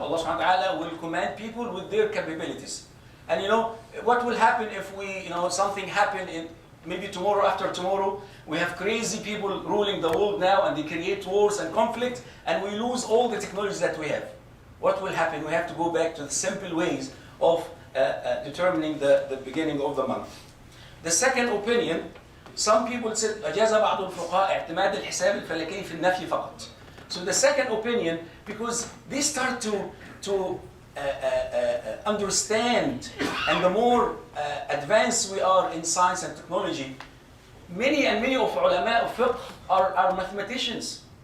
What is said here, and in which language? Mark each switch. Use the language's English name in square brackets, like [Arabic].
[English] Allah subhanahu wa ta'ala will command people with their capabilities. And what will happen if something happen in maybe tomorrow, after tomorrow, we have crazy people ruling the world now and they create wars and conflict and we lose all the technologies that we have. What will happen? We have to go back to the simple ways of determining the beginning of the month. The second opinion, some people said [Arabic] أجاز بعض الفقهاء اعتماد الحساب الفلكي في النفي فقط. [English] So the second opinion, because they start to understand, and the more advanced we are in science and technology, many of ulama of fiqh are mathematicians.